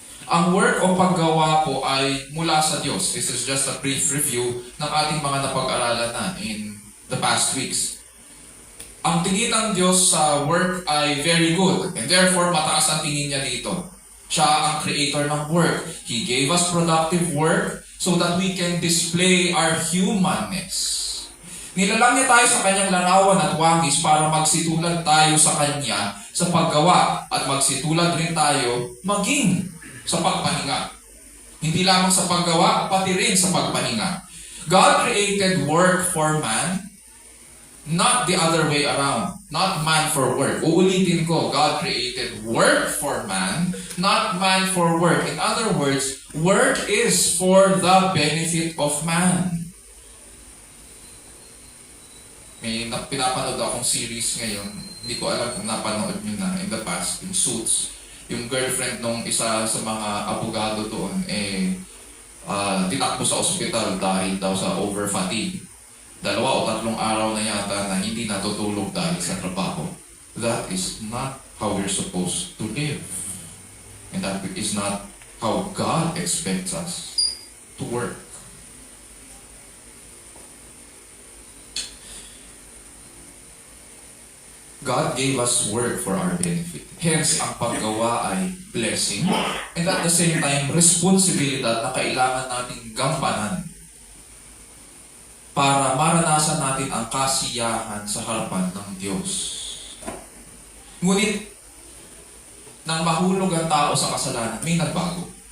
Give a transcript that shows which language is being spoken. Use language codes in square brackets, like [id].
[tl] Ang work o paggawa po ay mula sa Diyos. [en] This is just a brief review [tl] ng ating mga napag-aralan na [en] in the past weeks. [tl] Ang tingin ng Diyos sa work ay [en] very good, and therefore [tl] mataas ang tingin niya dito. Siya ang creator ng work. [en] He gave us productive work so that we can display our humanness. [tl] Nilalang niya tayo sa kanyang larawan at wangis para magsitulad tayo sa kanya sa paggawa at magsitulad rin tayo maging sa pagpahinga. Hindi lamang sa paggawa, pati rin sa pagpahinga. [en] God created work for man, not the other way around. Not man for work. [tl] Uulitin ko, [en] God created work for man, not man for work. In other words, work is for the benefit of man. [tl] May pinapanood akong series ngayon, hindi ko alam kung napanood nyo na [en] in the past, [tl] yung Suits. Yung girlfriend nung isa sa mga abogado doon, titakbo sa ospital dahil daw sa over-fatigue. 2 o 3 araw na yata na hindi natutulog dahil sa trabaho. [en] That is not how we're supposed to live. And that is not how God expects us to work. God gave us work for our benefit. [tl] Hence, ang paggawa ay blessing [en] and at the same time, [tl] responsibilidad na kailangan nating gampanan para maranasan natin ang kasiyahan sa harapan ng Diyos. Ngunit, nang mahulog ang tao sa kasalanan, may nagbago.